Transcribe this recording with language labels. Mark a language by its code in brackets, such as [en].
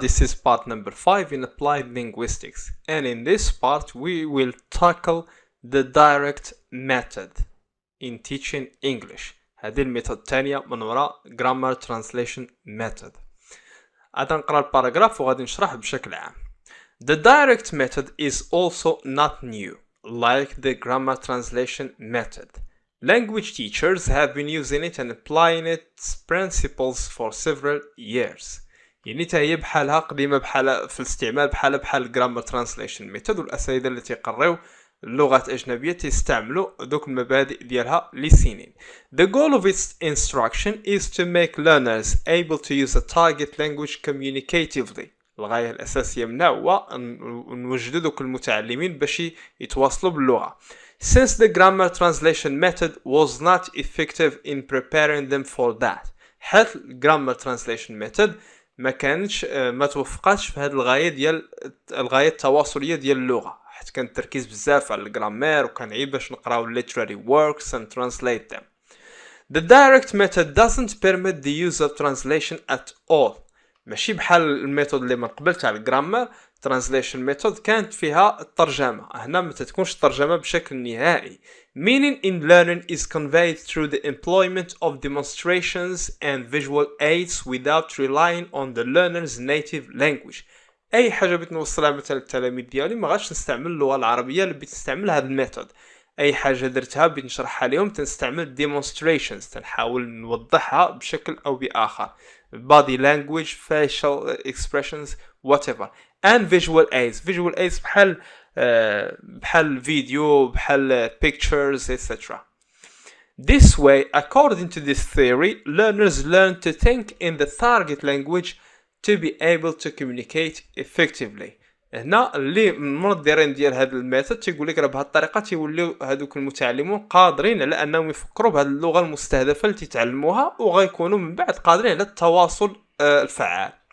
[en] This is part number 5 in applied linguistics, and in this part we will tackle the direct method in teaching English. [ar] هذه الميثود الثانية من وراء [en] grammar translation method. [ar] غادي نقرا الباراجراف وغادي نشرح بشكل عام. [en] The direct method is also not new, like the grammar translation method. Language teachers have been using it and applying its principles for several years. [ar] يعني هي بحالها قديمة بحال في الاستعمال بحال [en] grammar translation method، [ar] والأساتذة اللي تيقريو اللغات الأجنبية تستعملوا دوك المبادئ ديالها لسنين. [en] The goal of its instruction is to make learners able to use a target language communicatively. [ar] الغاية الأساسية منها هو نوجدوا دوك المتعلمين باش يتواصلوا باللغة. [en] Since the grammar translation method was not effective in preparing them for that. [ar] حيث [en] grammar translation method [ar] ما توفقاتش في هذه الغاية ديال الغاية التواصلية ديال اللغة، حيت كان التركيز بزاف على الجرامير وكان عيب باش نقراو [en] literary works and translate them. The direct method doesn't permit the use of translation at all. [ar] ماشي بحال الميثود اللي من قبل تاع الجرامر [en] translation method [ar] كانت فيها الترجمة، هنا ما تكونش الترجمة بشكل نهائي. [en] Meaning in learning is conveyed through the employment of demonstrations and visual aids without relying on the learner's native language. [ar] أي حاجة بتنوصلها مثلا التلاميذ ديالي ما غاديش نستعمل اللغة العربية اللي بتستعمل هذا الميثود. أي حاجة درتها بنشرحها لهم تنستعمل demonstrations، تنحاول نوضحها بشكل أو بآخر. [en] body language, facial expressions, whatever. and visual aids. visual aids [ar] بحال فيديو، بحال [en] pictures, etc. This way, according to this theory, learners learn to think in the target language to be able to communicate effectively. [ar] هنا اللي من الديرين ديال هذا الميثود تيقول لك راه بهذه الطريقه تيوليو هذوك المتعلمون قادرين على انهم يفكروا بهذه اللغه المستهدفه اللي تتعلموها، وغيكونوا من بعد قادرين على التواصل الفعال.